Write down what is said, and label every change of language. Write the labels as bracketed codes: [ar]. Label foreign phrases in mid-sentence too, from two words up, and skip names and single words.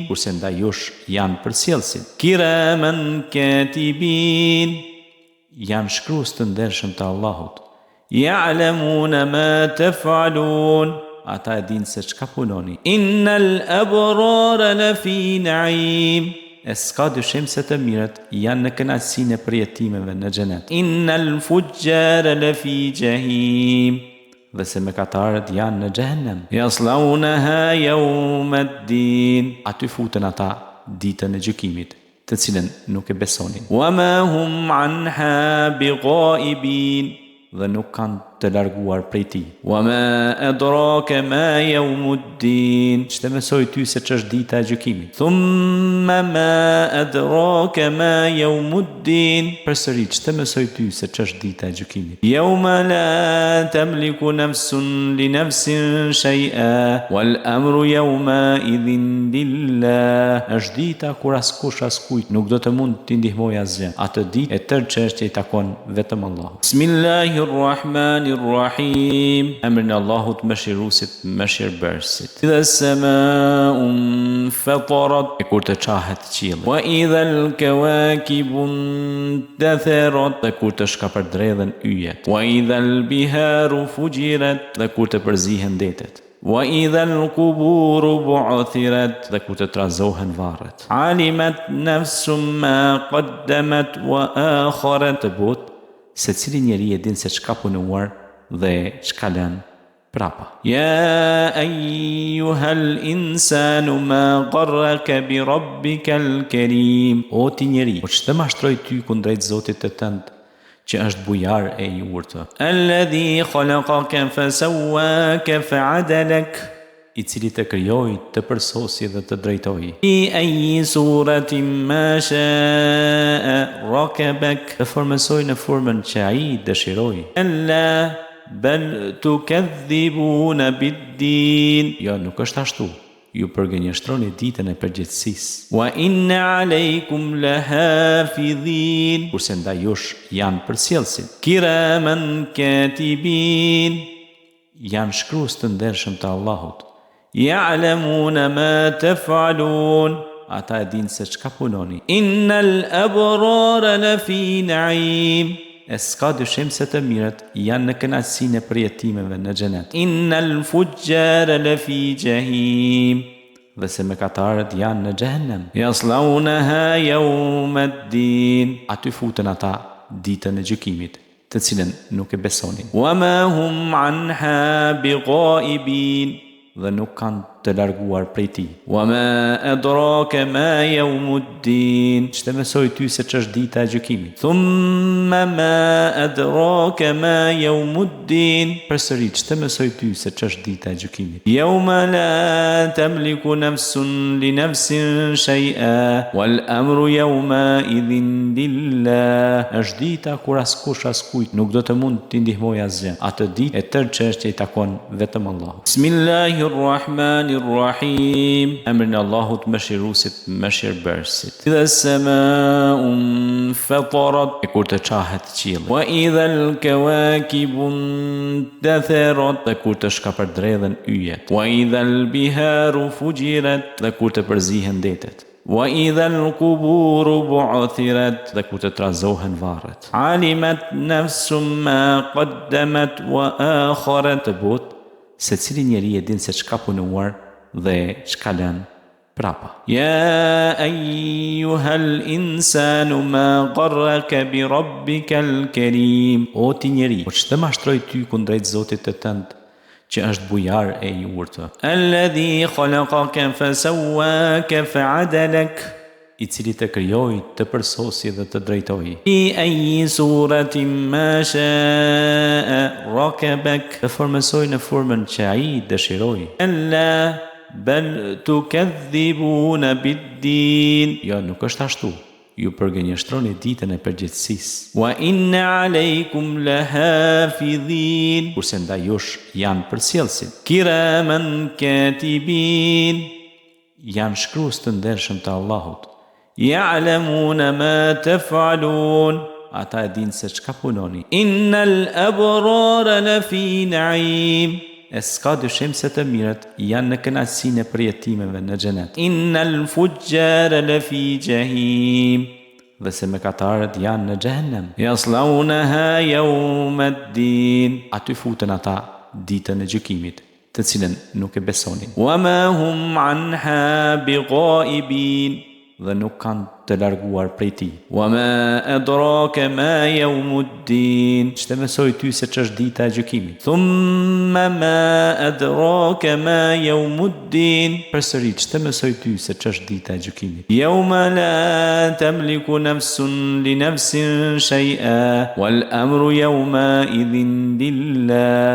[sq] Kurse ndaj jush janë përsjellësit. [ar] كراما كاتبين. [sq] Janë shkrues të ndershëm të Allahut. [ar] يعلمون ما تفعلون. [sq] Ata e dinë se çka punoni. [ar] إن الأبرار لفي نعيم. [sq] E s'ka dyshim se të mirët janë në kënaqësinë e përjetimeve në xhenet. [ar] إن الفجار لفي جحيم. [sq] Dhe se mëkatarët janë në xhehenem. [ar] يصلونها يوم الدين. [sq] Aty futen ata ditën e gjykimit, të cilën nuk e besonin. [ar] وما هم عنها بغائبين. [sq] Dhe nuk kanë të larguar prej tij. [ar] وما أدراك ما يوم الدين. [sq] Ç'të mësoi ty se ç'është dita e gjykimit. [ar] ثم ما أدراك ما يوم الدين. [sq] Përsëri ç'të mësoi ty se ç'është dita e gjykimit. [ar] يوم لا تملك نفس لنفس شيئا والأمر يومئذ لله. [sq] Është dita kur askush askujt nuk do të mund t'i ndihmojë asgjë. Atë ditë e tërë çështja i takon vetëm Allahut. [ar] بسم الله الرحمن الرحيم. [sq] Emrin e Allahut mëshiruesit, mëshirbërësit. [ar] إذا السماء انفطرت. [sq] E kur të qahet qielli. [ar] وإذا الكواكب انتثرت. [sq] Dhe kur të shkapërdredhen yjet. [ar] وإذا البحار فجرت. [sq] Dhe kur të përzihen detet. [ar] وإذا القبور بعثرت. [sq] Dhe kur të trazohen varret. [ar] علمت نفس ما قدمت وأخرت. [sq] But se cili njeri e din se çka punuar dhe çka lën prapa. [ar] يا أيها الإنسان ما غرك بربك الكريم. [sq] O ti njeri, po ç'të mashtroi ty kundrejt Zotit të tënd, që është bujar e i urtë. [ar] الذي خلقك فسواك فعدلك. [sq] I cili të krijoi, të përsosi dhe të drejtoi. [ar] في أي صورة ما شاء ركبك. [sq] Të formësoi në formën që ai dëshiroi. [ar] كلا بل تكذبون بالدين. [sq] Jo, nuk është ashtu. Ju përgënjeshtroni ditën e përgjithësisë. [ar] وإن عليكم لحافظين. [sq] Kurse ndaj jush janë përsjellësit. [ar] كراما كاتبين. [sq] Janë shkrues të ndershëm të Allahut. [ar] يعلمون ما تفعلون. [sq] Ata e dinë se çka punoni. [ar] إن الأبرار لفي نعيم. [sq] E s'ka dyshim se të mirët janë në kënaqësinë e përjetimeve në xhenet. [ar] إن الفجار لفي جحيم. [sq] Dhe se mëkatarët janë në xhehenem. [ar] يصلونها يوم الدين. [sq] Aty futen ata ditën e gjykimit, të cilën nuk e besonin. [ar] وما هم عنها بغائبين. [sq] Dhe nuk kanë të larguar prej tij. [ar] وما أدراك ما يوم الدين. [sq] Ç'të mësoi ty se ç'është dita e gjykimit. [ar] ثم ما أدراك ما يوم الدين. [sq] Përsëri ç'të mësoi ty se ç'është dita e gjykimit. [ar] يوم لا تملك نفس لنفس شيئا والأمر يومئذ لله. [sq] Është dita kur askush askujt nuk do të mund t'i ndihmojë asgjë. Atë ditë e tërë çështja i takon vetëm Allahut. [ar] بسم الله الرحمن الرحيم. [sq] Emrin e Allahut mëshiruesit, mëshirbërësit. [ar] إذا السماء انفطرت. [sq] E kur të qahet qielli. [ar] وإذا الكواكب انتثرت. [sq] Dhe kur të shkapërdredhen yjet. [ar] وإذا البحار فجرت. [sq] Dhe kur të përzihen detet. [ar] وإذا القبور بعثرت. [sq] Dhe kur të trazohen varret. [ar] علمت نفس ما قدمت وأخرت. [sq] Të bot se cili njeri e din se çka punuar dhe çka lën prapa. [ar] يا أيها الإنسان ما غرك بربك الكريم. [sq] O ti njeri, po ç'të mashtroi ty kundrejt Zotit të tënd që është bujar e i urtë. [ar] الذي خلقك فسواك فعدلك. [sq] I cili të krijoi, të përsosi dhe të drejtoi. [ar] في أي صورة ما شاء ركبك. [sq] Të formësoi në formën që ai dëshiroi. [ar] كلا بل تكذبون بالدين. [sq] Jo, nuk është ashtu. Ju përgënjeshtroni ditën e përgjithësisë. [ar] وإن عليكم لحافظين. [sq] Kurse ndaj jush janë përsjellësit. [ar] كراما كاتبين. [sq] Janë shkrues të ndershëm të Allahut. [ar] يعلمون ما تفعلون. [sq] Ata e dinë se çka punoni. [ar] إن الأبرار لفي نعيم. [sq] E s'ka dyshim se të mirët janë në kënaqësinë e përjetimeve në xhenet. [ar] إن الفجار لفي جحيم. [sq] Dhe se mëkatarët janë në xhehenem. [ar] يصلونها يوم الدين. [sq] Aty futen ata ditën e gjykimit, të cilën nuk e besonin. [ar] وما هم عنها بغائبين. [sq] Dhe nuk kanë të larguar prej tij. [ar] وما أدراك ما يوم الدين. [sq] Ç'të mësoi ty se ç'është dita e gjykimit. [ar] ثم ما أدراك ما يوم الدين. [sq] Përsëri ç'të mësoi ty se ç'është dita e gjykimit. [ar] يوم لا تملك نفس لنفس شيئا والأمر يومئذ لله.